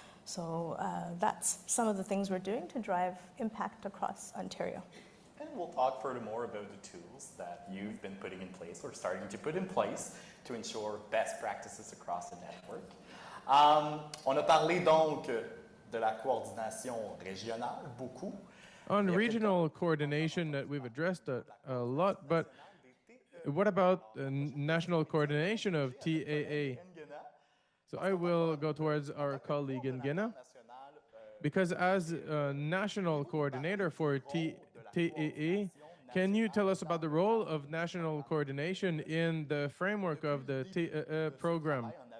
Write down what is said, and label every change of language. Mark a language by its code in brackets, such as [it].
[en] So that's some of the things we're doing to drive impact across Ontario. And we'll talk furthermore about the tools that you've been putting in place or starting to put in place to ensure best practices across the network. [fr] On a parlé donc de la coordination régionale, beaucoup. [en] On regional coordination that we've addressed a lot, but what about national coordination of TAA? So I will go towards our colleague in Guinea. Because as a national coordinator for TEE, can you tell us about the role of national coordination in the framework of the program?